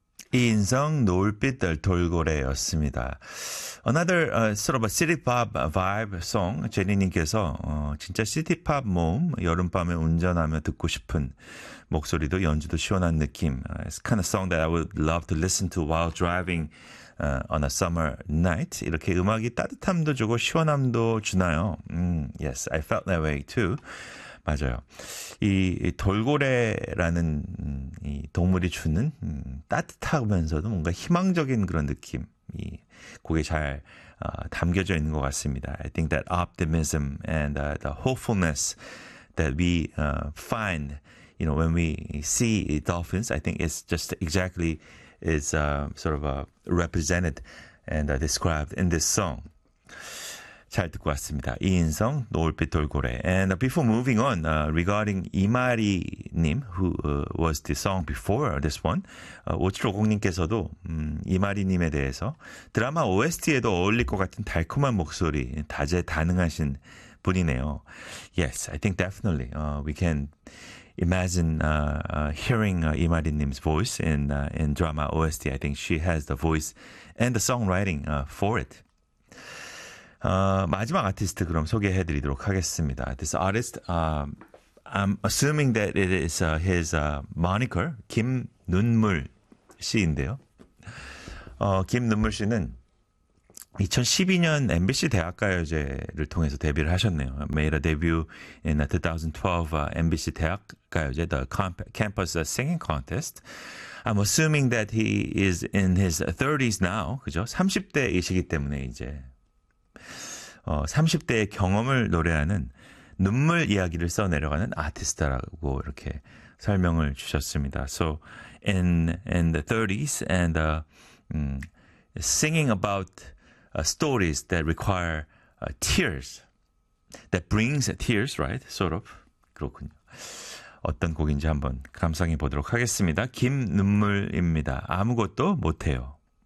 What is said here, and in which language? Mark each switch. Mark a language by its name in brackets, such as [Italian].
[Korean] 인성 노을빛들 돌고래였습니다. [English] Another sort of a city pop vibe song. [Korean] 제니님께서 진짜 시티 팝 모음 여름밤에 운전하며 듣고 싶은 목소리도 연주도 시원한 느낌. [English] It's kind of song that I would love to listen to while driving on a summer night. [Korean] 이렇게 음악이 따뜻함도 주고 시원함도 주나요? [English] Yes, I felt that way too. [Korean] 맞아요. 이 돌고래라는 이 동물이 주는 따뜻하면서도 뭔가 희망적인 그런 느낌이 곡에 잘 담겨져 있는 것 같습니다. [English] I think that optimism and the hopefulness that we find, you know, when we see dolphins, I think it's just exactly is sort of represented and described in this song. [Korean] 잘 듣고 왔습니다. 이인성, 노을빛 돌고래. [English] And before moving on, regarding 이마리님, who was the song before this one, [Korean] 5750님께서도 이마리님에 대해서 드라마 OST에도 어울릴 것 같은 달콤한 목소리, 다재다능하신 분이네요. [English] Yes, I think definitely we can imagine hearing 이마리님's voice in drama OST. I think she has the voice and the songwriting for it. [Korean] 마지막 아티스트 그럼 소개해드리도록 하겠습니다. [English] This artist, I'm assuming that it is his moniker, 김눈물 씨인데요. [Korean] 김눈물 씨는 2012년 MBC 대학가요제를 통해서 데뷔를 하셨네요. [English] Made a debut in the 2012 MBC 대학가요제, the campus singing contest. I'm assuming that he is in his 30s now, [Korean] 그죠? 30대이시기 때문에 이제 30대의 경험을 노래하는 눈물 이야기를 써 내려가는 아티스트라고 이렇게 설명을 주셨습니다. [English] So in the 30s and singing about stories that require tears, that brings tears, right? Sort of. [Korean] 그렇군요. 어떤 곡인지 한번 감상해 보도록 하겠습니다. 김눈물입니다. 아무것도 못해요.